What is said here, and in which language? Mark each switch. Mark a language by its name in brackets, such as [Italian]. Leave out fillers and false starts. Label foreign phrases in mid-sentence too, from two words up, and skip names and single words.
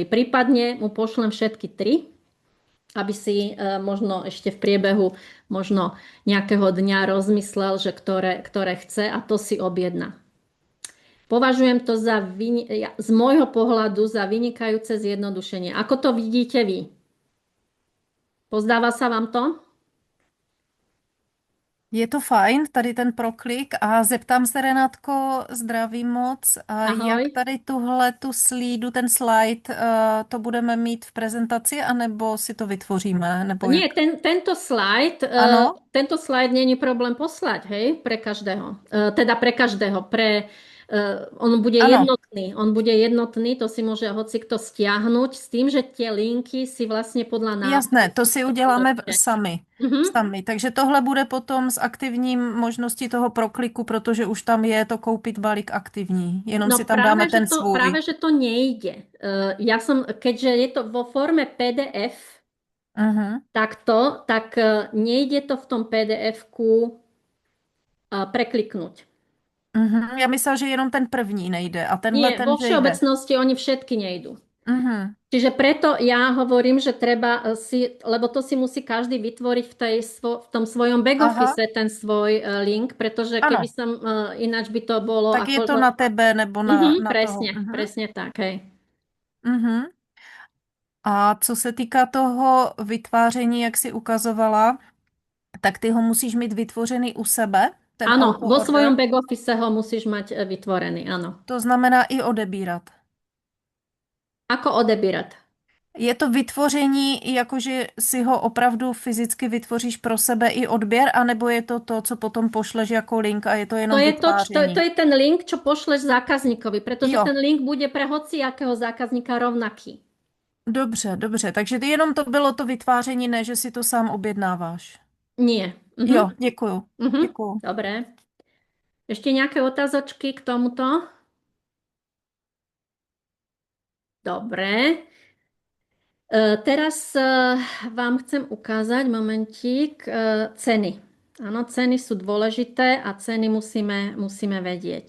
[Slovak] Prípadne mu pošlem všetky 3, aby si možno ešte v priebehu možno nejakého dňa rozmyslel, že ktoré chce a to si objedná. Považujem to z môjho pohľadu za vynikajúce zjednodušenie. Ako to vidíte vy? Pozdáva sa vám to? [Czech] Je to fajn, tady ten proklik a zeptám se, Renátko, zdravím moc. A Ahoj. jak tady tu slídu, ten slide, to budeme mít v prezentaci, anebo si to vytvoříme? Nebo [Slovak] Nie, [Czech] jak? [Slovak] Áno. [Czech] Ano, [Slovak] Tento slide [Czech] není problém [Slovak] poslať, hej, pre každého. Teda pre každého, on bude [Czech] ano, [Slovak] jednotný, to si môže hocikto stiahnuť s tým, že tie linky si vlastne podľa [Czech] jasné, to si uděláme [Slovak] nápadu. [Czech] sami. Takže tohle bude potom s aktivním možností toho prokliku, protože už tam je to koupit balík aktivní. Jenom [Slovak] No [Czech] si tam dáme ten [Slovak] práve, [Czech] svůj. [Slovak] že to nejde. Keďže je to vo forme PDF, Mhm. takto, tak nejde to v tom PDF-ku prekliknúť. [Czech] Já myslela, že jenom ten první nejde a tenhle [Slovak] Nie, ten, vo [Czech] že jde. [Slovak] všeobecnosti oni všetky nejdú. Mhm. Čiže preto ja hovorím, že treba si, lebo to si musí každý vytvoriť v tom svojom back [Czech] Aha, [Slovak] office ten svoj link, pretože keby [Czech] ano. [Slovak] som, ináč by to bolo [Czech] Tak je [Slovak] ako... [Czech] to na tebe nebo na toho. [Slovak] presne, Mhm. presne tak, hej. Mhm. [Czech] A co se týká toho vytváření, jak jsi ukazovala, tak ty ho musíš mít vytvořený u sebe, ten [Slovak] Áno, vo svojom [Czech] auto-order. [Slovak] back office ho musíš mať vytvorený, áno. [Czech] To znamená i odebírat. [Slovak] Ako odebírať? [Czech] Je to vytvoření, jakože si ho opravdu fyzicky vytvoříš pro sebe i odběr, anebo je to to, co potom pošleš jako link a je to [Slovak] To [Czech] jenom [Slovak] je to [Czech] vytváření? [Slovak] je ten link, čo pošleš zákazníkovi, pretože [Czech] Jo, [Slovak] ten link bude pre hociakého zákazníka rovnaký. [Czech] dobře, dobře. Takže jenom to bylo to vytváření, ne, že si to sám objednáváš. [Slovak] Nie. [Czech] Jo, děkuju. Mhm. Děkuju. [Slovak] Dobre. Ešte nejaké otázočky k tomuto? Dobre. Teraz vám chcem ukázať momentík ceny. Áno, ceny sú dôležité a ceny musíme vedieť.